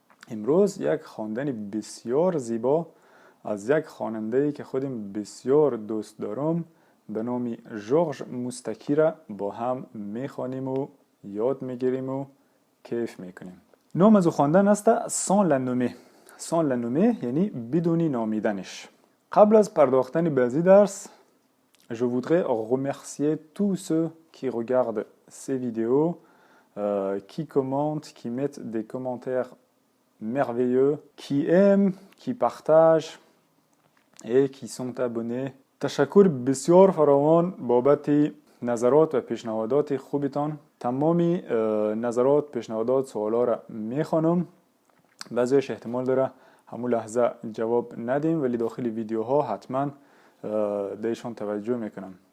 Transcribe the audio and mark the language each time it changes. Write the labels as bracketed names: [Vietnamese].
[Persian] امروز یک خواندن بسیار زیبا از یک خواننده که خودم بسیار دوست دارم به نام ژورژ موستاکی را با هم میخوانیم و یاد میگیریم و کیف میکنیم. نام از او خواندن است سان لنومه. سان لنومه یعنی بدونی نامیدنش. قبل از پرداختن به این درس [French] je voudrais remercier tous ceux qui regardent ces vidéos, qui commentent, qui mettent des commentaires merveilleux, qui aiment, qui partagent et qui sont abonnés. [Persian] تشکر بسیار فراوان بابت نظرات و پیشنهادات خوبتان. تمامی نظرات، پیشنهادات، سوالا را میخوانم. بعضیش احتمال داره همون لحظه جواب ندیم، ولی داخل ویدیوها حتما دیشان توجه میکنم.